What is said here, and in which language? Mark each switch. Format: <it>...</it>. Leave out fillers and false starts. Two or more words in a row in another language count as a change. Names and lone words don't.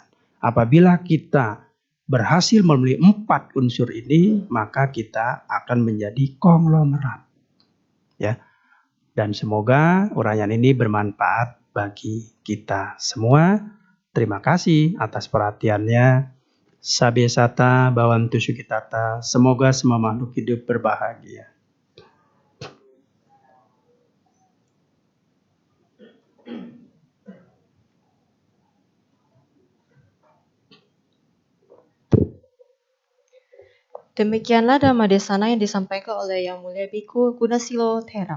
<id>Apabila kita berhasil memenuhi 4 unsur ini, maka kita akan menjadi konglomerat. Ya. Dan semoga uraian ini bermanfaat bagi kita semua. Terima kasih atas perhatiannya.</id> <pi>Sabe sata bawantu sukitata.</pi> <id>Semoga semua makhluk hidup berbahagia. Demikianlah Dhammadesana yang disampaikan oleh Yang Mulia Bhikkhu Gunasilo Thera.</id>